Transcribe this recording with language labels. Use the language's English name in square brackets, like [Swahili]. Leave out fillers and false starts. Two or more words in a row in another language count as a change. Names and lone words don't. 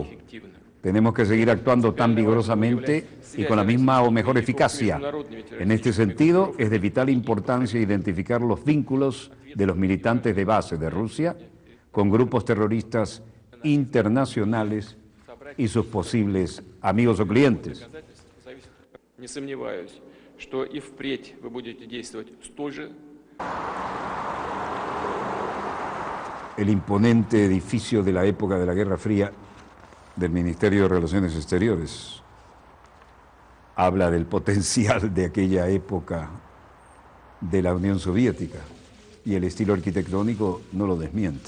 [Spanish] Tenemos que seguir actuando tan vigorosamente y con la misma o mejor eficacia. En este sentido, es de vital importancia identificar los vínculos de los militantes de base de Rusia con grupos terroristas internacionales y sus posibles amigos o clientes. [Russian] Что и впредь вы будете действовать столь же. [Spanish] El imponente edificio de la época de la Guerra Fría del Ministerio de Relaciones Exteriores habla del potencial de aquella época de la Unión Soviética y el estilo arquitectónico no lo desmiente.